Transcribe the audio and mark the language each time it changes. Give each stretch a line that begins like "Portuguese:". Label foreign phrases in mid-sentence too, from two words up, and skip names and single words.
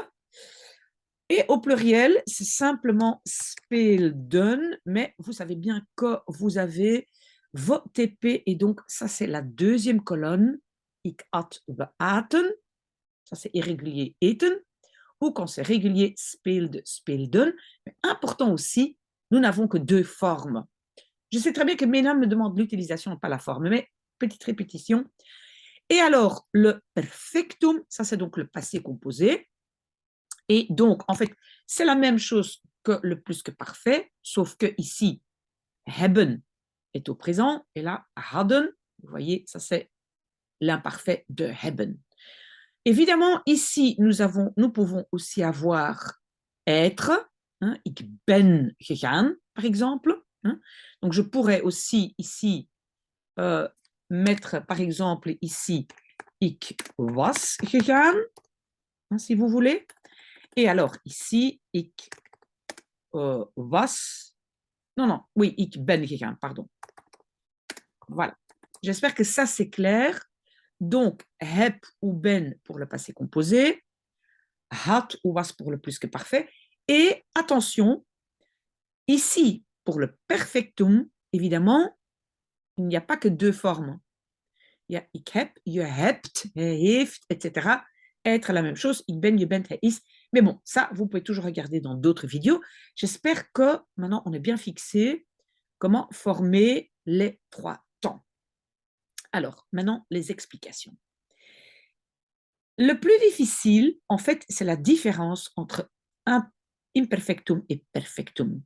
French: Et au pluriel, c'est simplement speelden, mais vous savez bien que vous avez vos TP, et donc ça c'est la deuxième colonne.
Dutch: Ik had beaten,
French: ça c'est irrégulier eten, ou quand c'est régulier,
Dutch: speelde, speelden.
French: Mais important aussi, nous n'avons que deux formes. Je sais très bien que Mena me demande l'utilisation, pas la forme, mais petite répétition. Et alors, le perfectum, ça c'est donc le passé composé. Et donc, en fait, c'est la même chose que le plus que parfait, sauf que ici, hebben est au présent, et là, hadden, vous voyez, ça c'est l'imparfait de hebben. Évidemment, ici, nous pouvons aussi avoir être, hein,
Dutch: ik ben gegaan,
French: par exemple. Hein. Donc, je pourrais aussi ici mettre, par exemple, ici,
Dutch: ik was gegaan,
French: hein, si vous voulez. Et alors, ici,
Dutch: ik was.
French: Non, non, oui,
Dutch: ik ben gegaan,
French: pardon. Voilà. J'espère que ça, c'est clair. Donc, heb ou ben pour le passé composé, had ou was pour le plus que parfait. Et attention, ici, pour le perfectum, évidemment, il n'y a pas que deux formes. Il y a
Dutch: ik heb, je hebt, hij heeft,
French: etc. Être la même chose,
Dutch: ik ben, je bent, hij is.
French: Mais bon, ça, vous pouvez toujours regarder dans d'autres vidéos. J'espère que maintenant, on est bien fixé comment former les trois temps. Alors, maintenant, les explications. Le plus difficile, en fait, c'est la différence entre un imperfectum et perfectum.